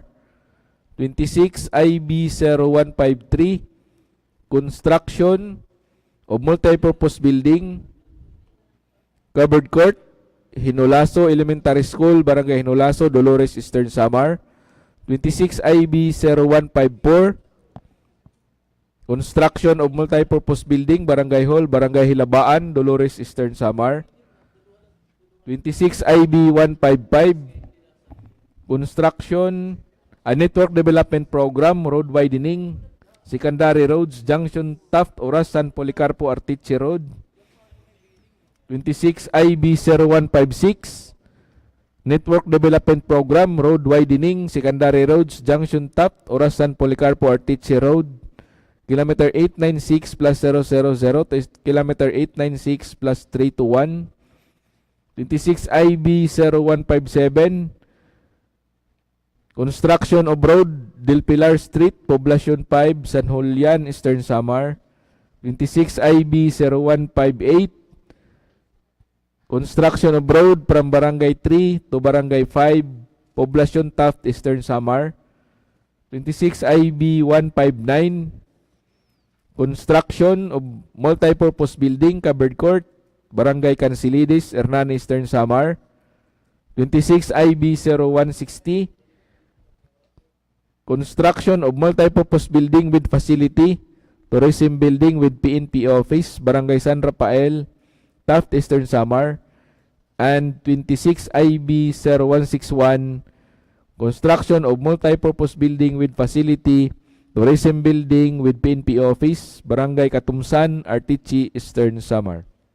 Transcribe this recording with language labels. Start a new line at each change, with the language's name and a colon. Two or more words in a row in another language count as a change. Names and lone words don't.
English: 26 IB 0153, Construction of Multipurpose Building, Covered Court, Hinulaso Elementary School, Barangay Hinulaso, Dolores, Eastern Samar. 26 IB 0154, Construction of Multipurpose Building, Barangay Hall, Barangay Hilabaan, Dolores, Eastern Samar. 26 IB 155, construction, a network development program, road widening, secondary roads, Junction Taft, Orasan, Policarpo, Artiche Road. 26 IB 0156, network development program, road widening, secondary roads, Junction Taft, Orasan, Policarpo, Artiche Road. Kilometer 896 plus 000 to kilometer 896 plus 321. 26 IB 0157, construction of road, Del Pilar Street, Poblacion 5, San Julian, Eastern Samar. 26 IB 0158, construction of road from Barangay 3 to Barangay 5, Poblacion Taft, Eastern Samar. 26 IB 159, construction of multipurpose building, covered court, Barangay Cancilides, Hernan, Eastern Samar. 26 IB 0160, construction of multipurpose building with facility, tourism building with PNP office, Barangay San Rafael, Taft, Eastern Samar. And 26 IB 0161, construction of multipurpose building with facility, tourism building with PNP office, Barangay Katumsan, Artiche, Eastern Samar.